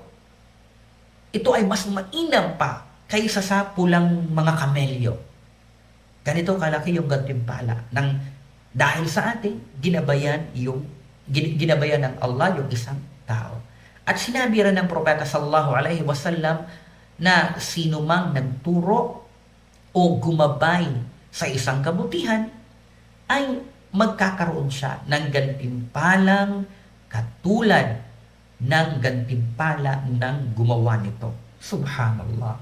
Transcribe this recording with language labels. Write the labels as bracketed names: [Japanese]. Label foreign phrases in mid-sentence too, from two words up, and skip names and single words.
[Filipino] Ito ay mas mainam pa kaysa sa pulang mga kamelyo. Ganito kalaki yung gantimpala ng dahil sa atin ginabayan ng Allah yung isang tao. At sinabi rin ng propeta [Arabic] صلى الله عليه وسلم [Filipino] na sino mang nagturo o gumabay sa isang kabutihan ay magkakaroon siya ng gantimpalang katulad ng gantimpala ng gumawa nito. [Arabic] سبحان الله.